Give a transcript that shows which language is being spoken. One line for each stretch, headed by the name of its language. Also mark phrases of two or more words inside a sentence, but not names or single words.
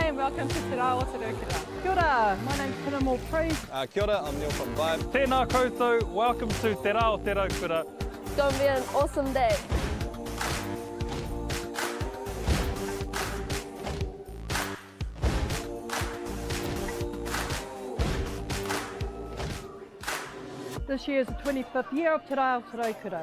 English: welcome to Te Rā Aotearoa.
Māori: Kia ora,
English: my name's Pinamore Priest.
Māori: Kia ora,
English: I'm Neil from Vibe.
Māori: Tēnā koutou,
English: welcome to Te Rā Aotearoa. It's going to be an awesome day. This year is the 25th year of Te Rā Aotearoa.